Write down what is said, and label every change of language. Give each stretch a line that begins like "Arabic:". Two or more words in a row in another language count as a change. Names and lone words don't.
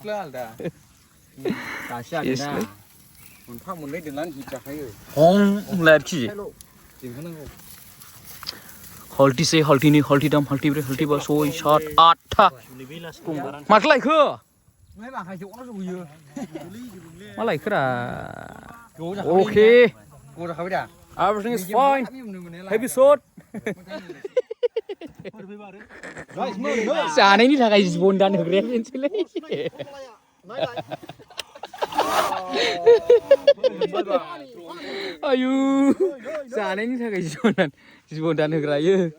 Bodo: दासो आरोना मोनफा मोननै दोननानै हिट जाखायो होनलाय आरोखि देंहोनांगौ हल्टिसे हल्टिनै हल्टिथाम हल्टिब्रै हल्टिबा सय सात आठथा माथो लायखो मा लायखोरा अके
English: everything is fine heavy shot
Bodo: जानायनि थाखाय जिबन दान होग्राया बेनोसैलै आयु जानायनि थाखाय जिबन दान होग्रा इयो